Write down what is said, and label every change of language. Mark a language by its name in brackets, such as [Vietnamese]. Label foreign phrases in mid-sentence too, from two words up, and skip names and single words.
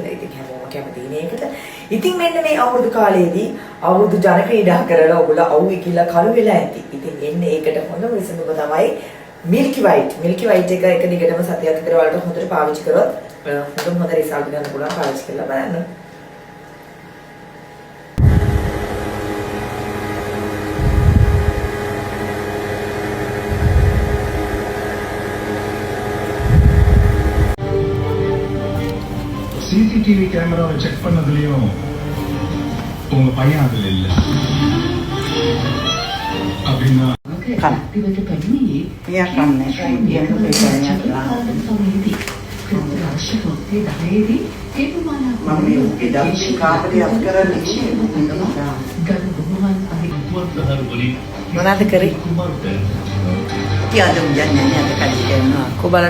[Sinhala] ඉතින් හැමෝම කැමති ඉන්නේ ඒකට. ඉතින් මෙන්න මේ අවුරුදු කාලයේදී අවුරුදු ජන ක්‍රීඩා කරලා ඔයගොල්ලෝ අවුයි කියලා කළු වෙලා ඇති. ඉතින් එන්නේ ඒකට හොඳම විසඳුම තමයි මිල්කි වයිට්. මිල්කි වයිට් එක දිගටම සතියක් විතර වලට හොඳට පාවිච්චි කරොත් හොඳ රිසල්ට් ගන්න පුළුවන්. පාවිච්චි කරලා බලන්න. [Tamil] CCTV கேமராவை செக் பண்ணதுலயும் உங்க பையன் அதுல இல்ல அப்படின்னா [Sinhala] මොනවද කරේ? කියාදම් යන්නේ නැහැ කඩේ කොබලනාත්